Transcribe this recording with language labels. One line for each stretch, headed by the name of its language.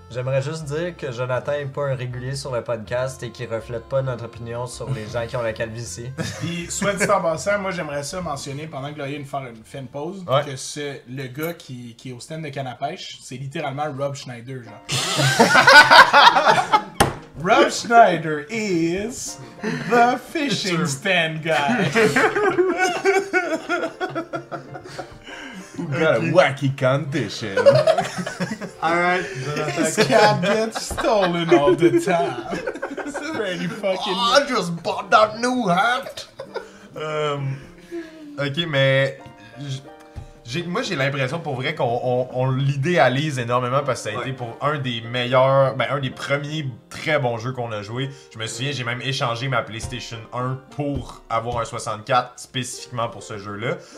French: J'aimerais juste dire que Jonathan est pas un régulier sur le podcast et qu'il reflète pas notre opinion sur les gens qui ont la calvitie. Puis, soit dit en passant, moi j'aimerais ça mentionner pendant que Gloria fait une pause Ouais. que le gars qui est au stand de canne à pêche, c'est littéralement Rob Schneider, genre.
English: Rob Schneider is the fishing stand guy. Who got a wacky condition? Alright, This Jonathan. cat gets stolen all the time. It's pretty fucking... just bought that new hat!
French: Ok, mais... Moi, j'ai l'impression pour vrai qu'on l'idéalise énormément parce que ça a été pour un des meilleurs, un des premiers très bons jeux qu'on a joué. Je me souviens, j'ai même échangé ma PlayStation 1 pour avoir un 64 spécifiquement pour ce jeu-là.